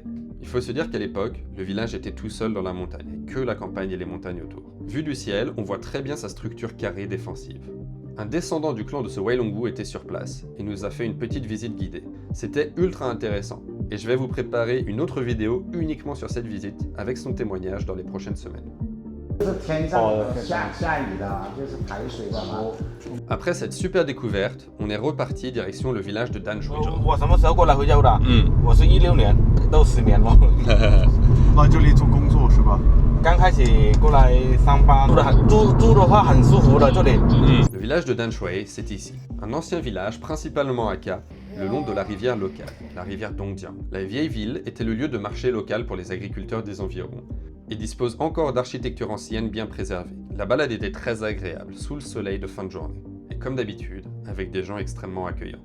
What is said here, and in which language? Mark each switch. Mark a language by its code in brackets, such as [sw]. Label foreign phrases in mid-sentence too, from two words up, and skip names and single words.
[fr] Il faut se dire qu'à l'époque, le village était tout seul dans la montagne, et que la campagne et les montagnes autour. Vu du ciel, on voit très bien sa structure carrée défensive. Un descendant du clan de ce Weilonggu était sur place, et nous a fait une petite visite guidée. C'était ultra intéressant, et je vais vous préparer une autre vidéo uniquement sur cette visite, avec son témoignage dans les prochaines semaines. [zh] 是天上下雨的，就是排水的嘛。 [fr] Après cette super découverte, on est reparti direction le village de Danzhuizhou. [zh] 我什么时候过来回家的？我是16年，都10年了。来这里做工作是吧？刚开始过来上班，住的话很舒服的这里。 [fr] Le village de Danshui, c'est ici. Un ancien village principalement Hakka, le long de la rivière locale, la rivière Dongjiang. La vieille ville était le lieu de marché local pour les agriculteurs des environs et dispose encore d'architecture ancienne bien préservée. La balade était très agréable, sous le soleil de fin de journée. Et comme d'habitude, avec des gens extrêmement accueillants.